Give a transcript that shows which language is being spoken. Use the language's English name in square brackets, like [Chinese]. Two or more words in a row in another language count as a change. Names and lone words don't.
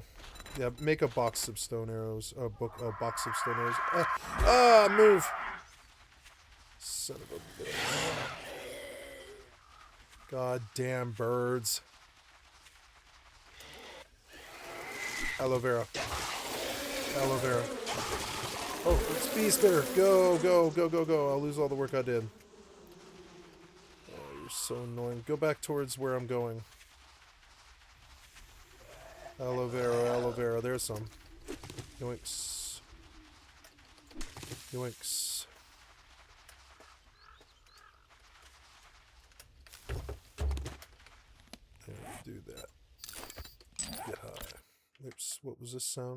[English] Yeah, make a box of stone arrows. A box of stone arrows. Move! Son of a bitch. God damn birds. Aloe vera. Aloe vera. Oh, it's bee spitter. Go, go, go, go, go. I'll lose all the work I did. Oh, you're so annoying. Go back towards where I'm going. Aloe vera, aloe vera. There's some. Yoinks. Yoinks. And do that. Get high. Oops, what was this sound?